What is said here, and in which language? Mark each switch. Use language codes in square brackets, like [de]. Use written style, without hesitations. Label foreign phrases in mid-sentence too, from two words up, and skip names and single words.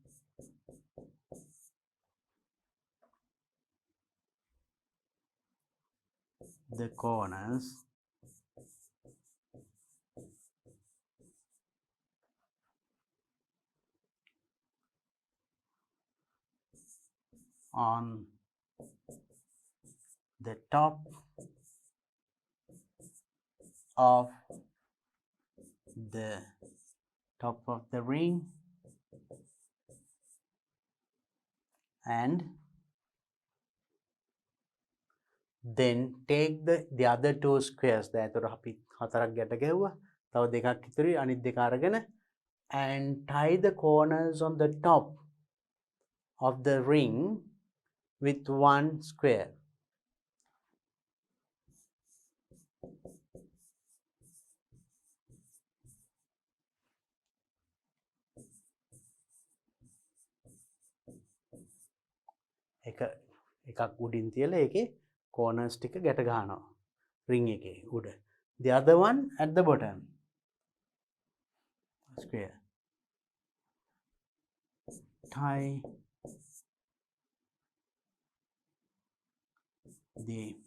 [en] the corners on the top of the ring and then take the other two squares. [si] දැන් ඒතර අපි හතරක් ගැට ගැහුවා. තව දෙකක් ඉතුරුයි. අනිත් දෙක අරගෙන [en] and tie the corners on the top of the ring with one square. [si] එකක් උඩින් තියලා ඒකේ corners ටික ගැට ගන්නවා ring එකේ උඩ. [en] The other one at the bottom. Square. Tie the